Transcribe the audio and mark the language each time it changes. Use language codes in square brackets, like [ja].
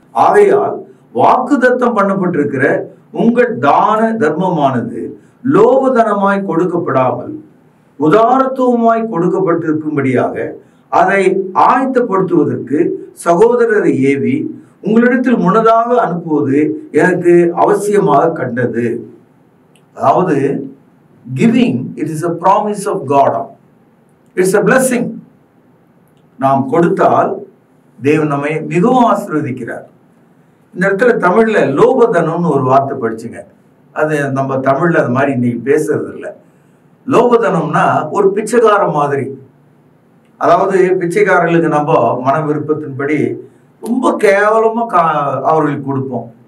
[ta] ஆகையால் வாக்குத்தத்தம் பண்ணப்பட்டிருக்கிற உங்கள் தான தர்மமானது லோபதனமாய் கொடுக்கப்படாமல் உதாரத்துவமாய் கொடுக்கப்பட்டிருக்கும்படியாக அதை ஆயத்தப்படுத்துவதற்கு சகோதரரை ஏவி உங்களிடத்தில் முன்னதாக அனுப்புவது எனக்கு அவசியமாக கண்டது. அதாவது [en] giving, it is a promise of God. It's a blessing. [ta] நாம் கொடுத்தால் தேவன் நம்மை மிகவும் ஆசீர்வதிக்கிறார். இந்த இடத்துல தமிழ்ல லோபதனம்னு ஒரு வார்த்தை படிச்சுங்க. அது நம்ம தமிழ்ல அது மாதிரி இன்னைக்கு பேசுறது இல்லை. லோபதனம்னா ஒரு பிச்சைக்காரன் மாதிரி. அதாவது பிச்சைக்காரர்களுக்கு நம்ம மன விருப்பத்தின்படி ரொம்ப கேவலமா அவர்களுக்கு கொடுப்போம்.